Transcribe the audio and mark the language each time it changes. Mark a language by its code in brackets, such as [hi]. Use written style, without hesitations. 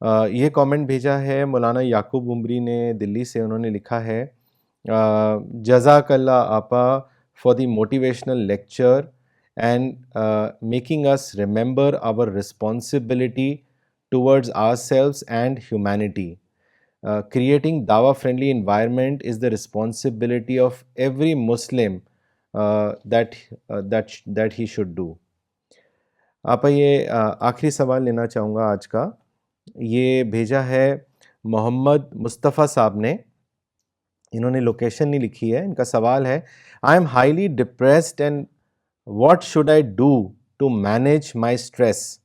[ur] یہ کامنٹ بھیجا ہے مولانا یعقوب عمری نے دلی سے. انہوں نے لکھا ہے [en] جزاک اللہ آپا for the motivational lecture and making us remember our responsibility towards ourselves and humanity. Creating dawah-friendly environment is the responsibility of every Muslim that he should do. [ur] آپا یہ آخری سوال لینا چاہوں گا آج کا. یہ بھیجا ہے محمد مصطفیٰ صاحب نے. انہوں نے لوکیشن نہیں لکھی ہے. ان کا سوال ہے [en] I am highly depressed and what should I do to manage my stress?